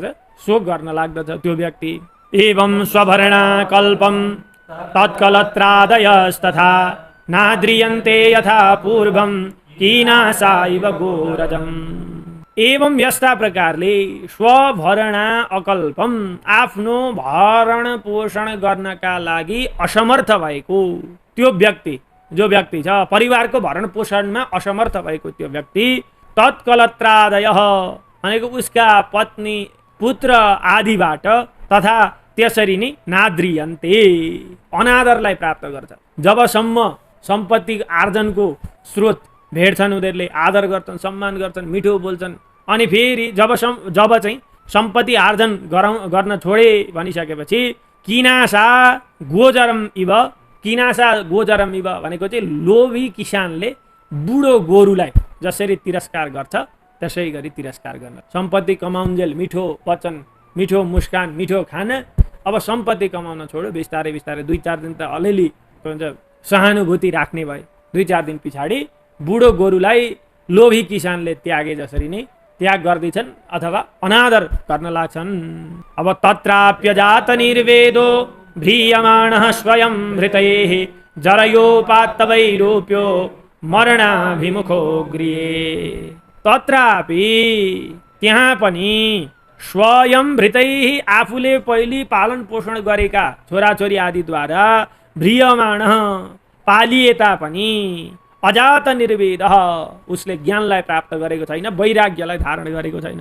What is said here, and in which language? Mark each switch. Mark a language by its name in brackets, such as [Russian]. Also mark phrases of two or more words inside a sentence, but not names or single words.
[Nepali] शोक गर्न लाग्दछ त्यो व्यक्ति। [Sanskrit] एवं स्वभरणा कल्पम तत्कलत्रादयस्तथा नाद्रियन्ते यथा पूर्वम कीनासा इव गोरजम्। [Nepali] एवं यस्ता प्रकारले [Sanskrit] स्वभरणा अकल्पम, [Nepali] आफ्नो भरण पोषण गर्नका लागि असमर्थ भएको त्यो व्यक्ति, जो व्यक्ति छ परिवारको भरण पोषणमा असमर्थ भएको त्यो व्यक्ति, तत्कलत्रादय भनेको उसका पत्नी पुत्र आदिबाट, तथा त्यसरी नै नाद्रियन्ते, अनादरलाई प्राप्त गर्छ। जबसम्म सम्पत्ति आर्जनको स्रोत भेट्छन् उनीहरूले आदर गर्छन्, सम्मान गर्छन्, मिठो बोल्छन्, अनि फेरि जब चाहिँ सम्पत्ति आर्जन गर्न छोडे भनिसकेपछि [Sanskrit] किनासा गोजरम इव, किनासा गोजरम इव [Nepali] भनेको चाहिँ लोभी किसानले बुढो गोरुलाई जसरी तिरस्कार गर्छ त्यसै गरी तिरस्कार गर्न। सम्पत्ति कमाउन्जेल मिठो वचन, मिठो मुस्कान, मिठो खाना अब सम्पत्ति कमाउन छोड्यो, बिस्तारै बिस्तारै 2-4 दिन त अलिअलि के भन्छ सहानुभूति राख्ने भए। 2-4 दिन पछाडि बुढो गोरुलाई लोभी किसानले त्यागे जसरी नै त्याग गर्दैछन् अथवा अनादर गर्न लाग्छन्। [Sanskrit] अब तत्राप्यजात निर्वेदो भ्रियमाणः स्वयं भृतैः जरयोपात्तवैरूप्यो मरणाभिमुखो गृहे। [Nepali] तत्रापि त्यहाँ पनि [Sanskrit] स्वयं भृतैः [Nepali] आफूले पहिले पालन पोषण गरेका छोराछोरी आदिद्वारा भ्रियमाण पालिए तापनि [Sanskrit] अजात निर्वेद [Nepali] उसले ज्ञानलाई प्राप्त गरेको छैन, वैराग्यलाई धारण गरेको छैन।